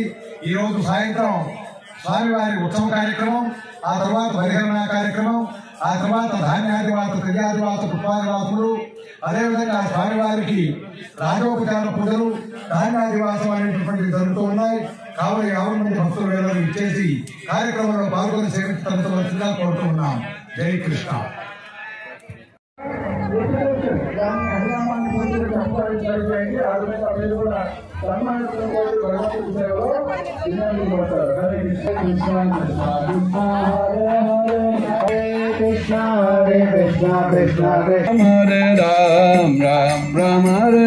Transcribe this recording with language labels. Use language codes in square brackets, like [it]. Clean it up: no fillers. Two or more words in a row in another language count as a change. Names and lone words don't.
[te] ఈ రోజు సాయంత్రం స్వామివారి ఉత్సవ కార్యక్రమం, ఆ తర్వాత పరిహరణ కార్యక్రమం, ఆ తర్వాత ధాన్యాదివాస, తిర్యాదివాస, పుష్పాదివాసులు, అదేవిధంగా స్వామివారికి రాజోపచార పూజలు, ధాన్యాదివాసం అనేటటువంటివి జరుగుతూ ఉన్నాయి. కావున 50 మంది భక్తులు వేళలు ఇచ్చేసి కార్యక్రమంలో పాల్గొని సేవించవలసిందిగా కోరుతున్నాం. జై కృష్ణ. [sa] Krishna Hare Krishna Krishna Krishna Hare Ram Ram Ram Hare